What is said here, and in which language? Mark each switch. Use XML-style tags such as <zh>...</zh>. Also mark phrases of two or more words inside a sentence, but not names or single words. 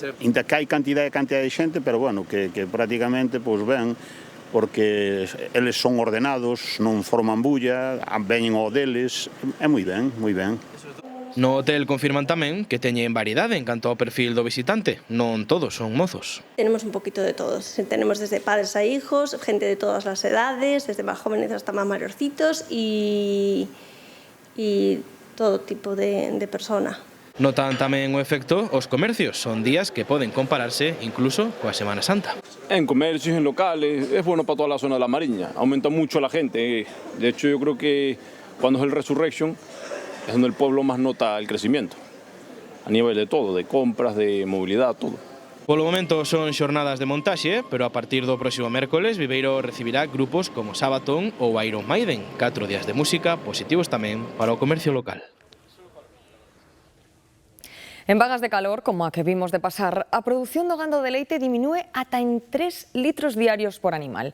<gl>Ainda que hai cantidad de xente, pero bueno, que prácticamente pois ven, porque eles son ordenados, non forman bulla, veñen ao deles, é moi ben, moi ben. No hotel confirman tamén que teñen variedade en canto ao perfil do visitante, non todos son mozos.</gl> <es>Tenemos un poquito de todos, tenemos desde padres a hijos, gente de todas las edades, desde más jóvenes hasta más mayorcitos y todo tipo de persona.</es> <gl>Notan tamén o efecto os comercios, son días que poden compararse incluso coa Semana Santa.</gl> <es>En comercios, en locales, es bueno para toda la zona de la Mariña, aumenta mucho la gente. De hecho, yo creo que cuando es el Resurrection es donde el pueblo más nota el crecimiento, a nivel de todo, de compras, de movilidad, todo.</es> <gl>Polo momento son xornadas de montaxe, pero a partir do próximo mércoles Viveiro recibirá grupos como Sabaton ou Iron Maiden, 4 días de música positivos tamén para o comercio local. En vagas de calor, como a que vimos de pasar, a produción do gando de leite diminúe ata en 3 litros diarios por animal.</gl>